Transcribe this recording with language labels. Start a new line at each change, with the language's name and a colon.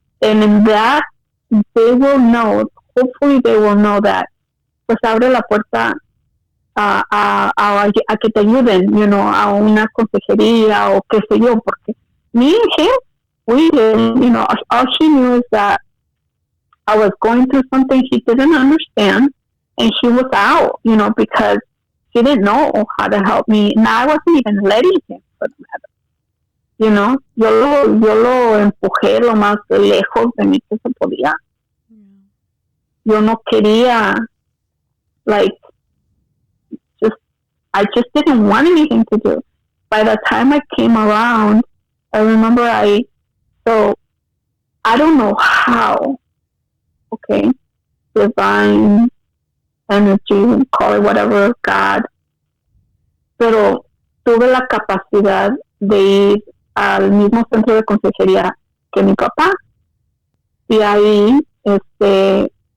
English: And in that, they will know, hopefully they will know that,
Spanish: pues abre la puerta a que te ayuden, a una consejería o qué sé yo,
English: porque me and him, we didn't, all she knew is that I was going through something he didn't understand, and he was out, because he didn't know how to help me, and I wasn't even letting him, for the matter.
Spanish: Yo lo empujé lo más lejos de mí que se podía. Yo no quería,
English: I just didn't want anything to do. By the time I came around, I remember I don't know how, okay, divine energy, call it whatever, God,
Spanish: pero tuve la capacidad de ir al mismo centro de consejería que mi papá, y ahí,
English: they